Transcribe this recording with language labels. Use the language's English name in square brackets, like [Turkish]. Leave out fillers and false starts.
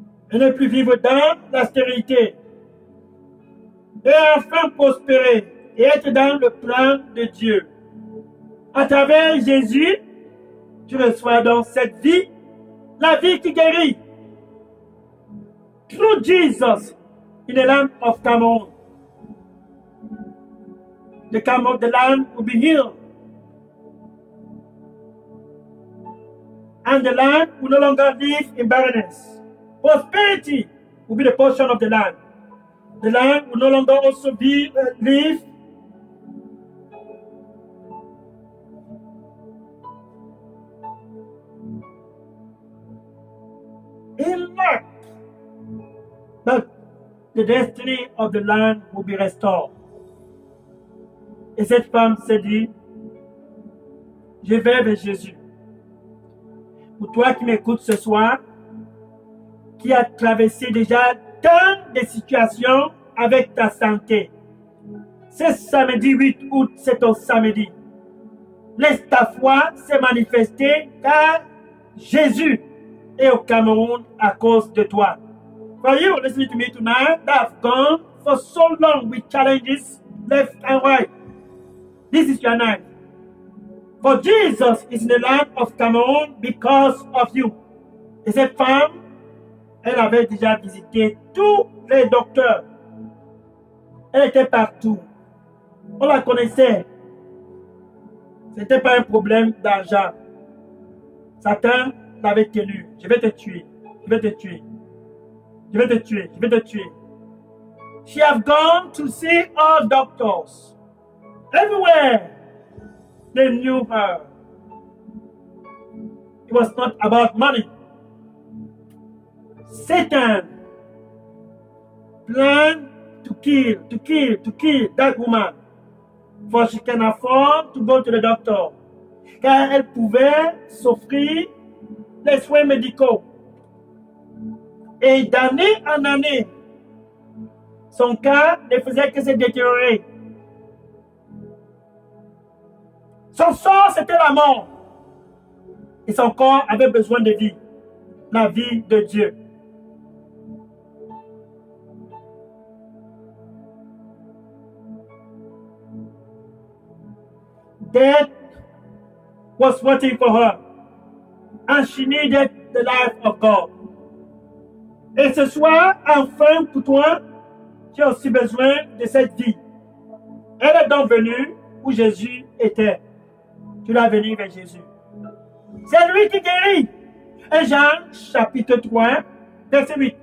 [French] Et ne plus vivre dans la stérilité. Et enfin prospérer et être dans le plan de Dieu. À travers Jésus, tu reçois donc cette vie, la vie qui guérit. [English] Through Jesus, in the land of Cameroon, the land will be healed. And the land will no longer live in barrenness. Prosperity will be the portion of the land. The land will no longer also live in lack. But the destiny of the land will be restored. [French] Et cette femme s'est dit, je vais vers Jésus. Pour toi qui m'écoutes ce soir, qui a traversé déjà tant de situations avec ta santé, ce samedi 8 août, c'est ton samedi. Laisse ta foi se manifester car Jésus est au Cameroun à cause de toi. For you listening to me tonight that have gone for so long with challenges left and right, this is your night. For Jesus is in the land of Cameroon because of you. Et cette femme, elle avait déjà visité tous les docteurs. Elle était partout. On la connaissait. Ce n'était pas un problème d'argent. Satan l'avait tenu. Je vais te tuer. Je vais te tuer. Je vais te tuer. Je vais te tuer. [English] She have gone to see all doctors. Everywhere. They knew her. It was not about money. Satan planned to kill that woman. For she can afford to go to the doctor. [French] Car elle pouvait s'offrir les soins médicaux. Et d'année en année, son cas ne faisait que se détériorer. Son sort, c'était la mort. Et son corps avait besoin de vie. La vie de Dieu. [English] Death was waiting for her. And she needed the life of God. [French] Et ce soir, enfin, pour toi, tu as aussi besoin de cette vie. Elle est donc venue où Jésus était. Tu dois venir vers Jésus. C'est lui qui guérit. 1 Jean chapitre 3, verset 8.